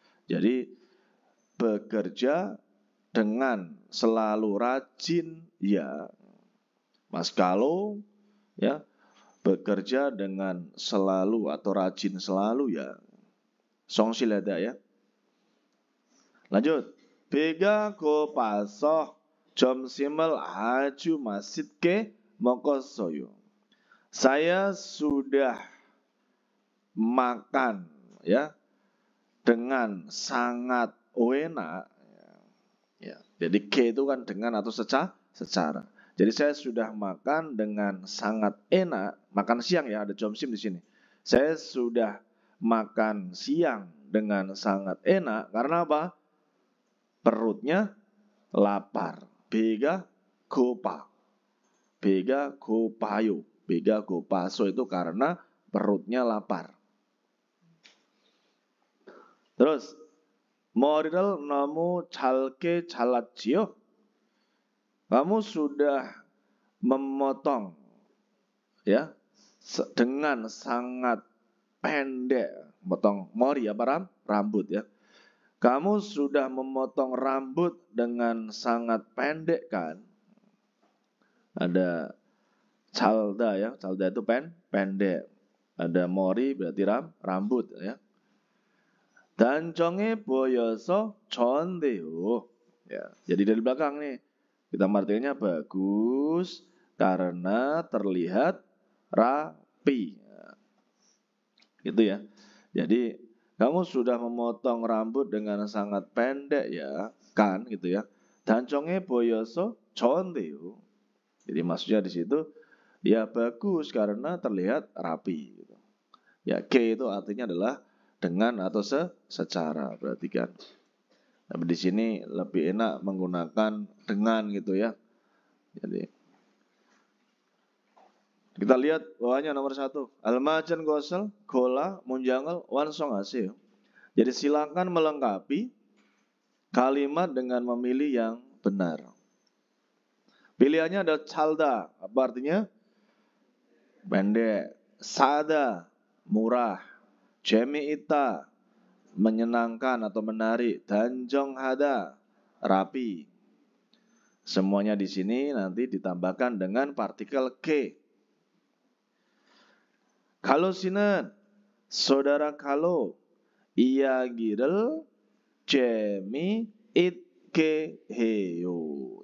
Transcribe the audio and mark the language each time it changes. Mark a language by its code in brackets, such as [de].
[id] Jadi bekerja dengan selalu rajin ya. Mas kalau ya bekerja dengan selalu atau rajin selalu ya. 성실하다 ya. Lanjut. [ko] 배가 고파서 점심을 아주 맛있게 먹었어요. [id] Saya sudah makan ya dengan sangat enak ya. Jadi ke itu kan dengan atau secara. Jadi saya sudah makan dengan sangat enak, makan siang ya, ada 점심 di sini. Saya sudah makan siang dengan sangat enak karena apa? Perutnya lapar. [ko] 배가 고파. 배가 고파요. 배가 고파서 [id] itu karena perutnya lapar. Terus [ko] 머리를 너무 짧게 잘랐지요? [id] Kamu sudah memotong ya dengan sangat pendek, potong mori apa rambut ya. Kamu sudah memotong rambut dengan sangat pendek kan? Ada calda ya, calda itu pendek. Ada mori berarti rambut ya. [ko] 단정해 보여서 좋은데요. [id] Ya, jadi dari belakang nih kita artinya bagus karena terlihat rapi. Gitu ya. Jadi kamu sudah memotong rambut dengan sangat pendek ya, kan gitu ya. [ko] 단정해 보여서 좋은데요. [id] Jadi maksudnya di situ ya bagus karena terlihat rapi gitu. Ya ke itu artinya adalah dengan atau secara, perhatikan. Tapi di sini lebih enak menggunakan dengan gitu ya. Jadi kita lihat bawahnya nomor 1. Almajan gosel, gola, munjangal, wansong hasil. Jadi silakan melengkapi kalimat dengan memilih yang benar. Pilihannya ada calda, apa artinya? Pendek. Sada, murah. 재미있다, menyenangkan atau menarik. 단정하다, rapi. Semuanya di sini nanti ditambahkan dengan partikel ke. Kalau 씨는 saudara kalau [ko] 이야기를 재미있게 해요.